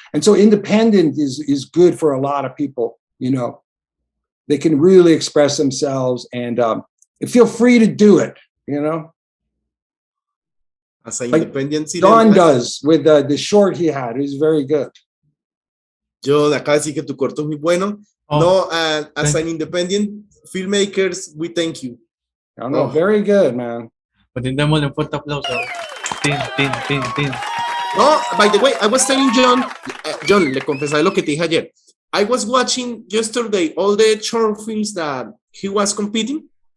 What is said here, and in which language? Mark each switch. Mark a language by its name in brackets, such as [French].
[English] And so independent is good for a lot of people, They can really express themselves and feel free to do it, As an independent Jhon does with the short he had. It was very good. [Spanish] Yo de acá decir que tu corto es muy bueno. [English] As an independent filmmakers, we thank you. Very good, man. [Spanish] Pues démosle un fuerte aplauso. Tin, tin, tin, tin. [English] No, by the way, I was telling Jhon, John, [Spanish] le confesaré lo que te dije ayer. [English] I was watching yesterday all the short films that he was competing.